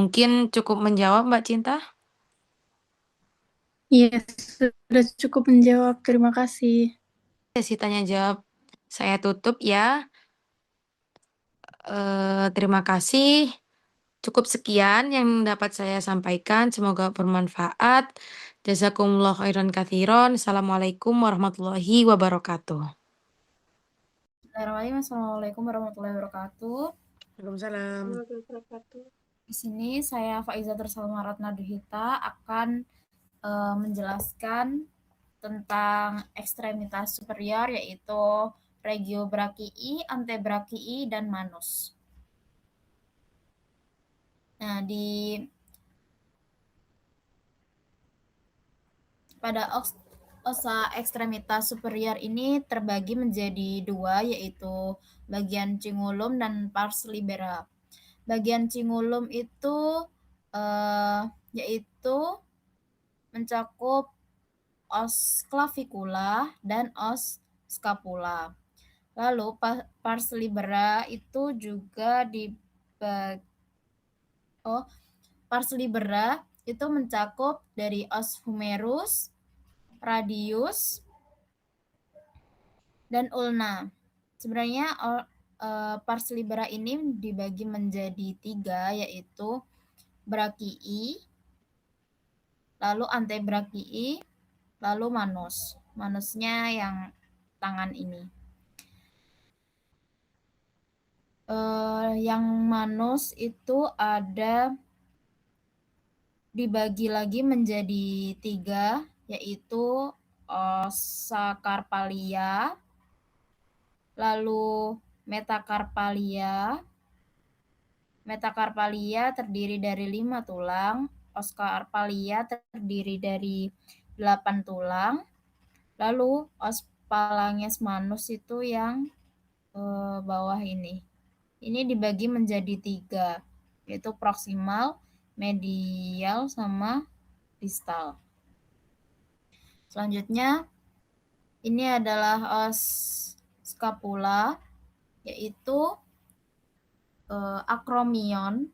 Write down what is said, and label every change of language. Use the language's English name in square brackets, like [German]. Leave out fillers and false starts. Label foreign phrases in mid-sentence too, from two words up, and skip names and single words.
[Indonesian] Mungkin cukup menjawab Mbak Cinta? Iya, sudah cukup menjawab. Terima kasih. Sesi tanya jawab saya tutup ya. Terima kasih. Cukup sekian yang dapat saya sampaikan. Semoga bermanfaat. [Arabic] جزاكم الله خيرا كثيرا. السلام عليكم ورحمة الله وبركاته. السلام عليكم ورحمة الله وبركاته. Waalaikumsalam. [Indonesian] Di sini saya Faizatul Salma Ratna Duhita akan menjelaskan tentang ekstremitas superior yaitu regiobrakii, antebrakii, dan manus. Nah, pada osa ekstremitas superior ini terbagi menjadi dua, yaitu bagian cingulum dan [Latin] pars libera. [Indonesian] Bagian cingulum itu yaitu mencakup [Latin] os clavicula [Indonesian] dan [Latin] os scapula. [Indonesian] Lalu [Latin] pars libera [Indonesian] itu juga [Latin] pars libera [Indonesian] itu mencakup dari [Latin] os humerus, [Indonesian] radius, dan ulna. Sebenarnya [Latin] pars libera [Indonesian] ini dibagi menjadi 3, yaitu brakii, lalu antebrakii, lalu manus. Manusnya yang tangan ini. Yang manus itu dibagi lagi menjadi 3, yaitu [Latin] osa carpalia, [Indonesian] lalu metacarpalia. Metacarpalia terdiri dari 5 tulang, [Latin] os carpalia [Indonesian] terdiri dari 8 tulang, lalu [Latin] os phalanges manus [Indonesian] itu yang bawah ini. Ini dibagi menjadi 3, yaitu proksimal, medial, sama distal. Selanjutnya, ini adalah [Latin] os scapula, [Indonesian] yaitu akromion.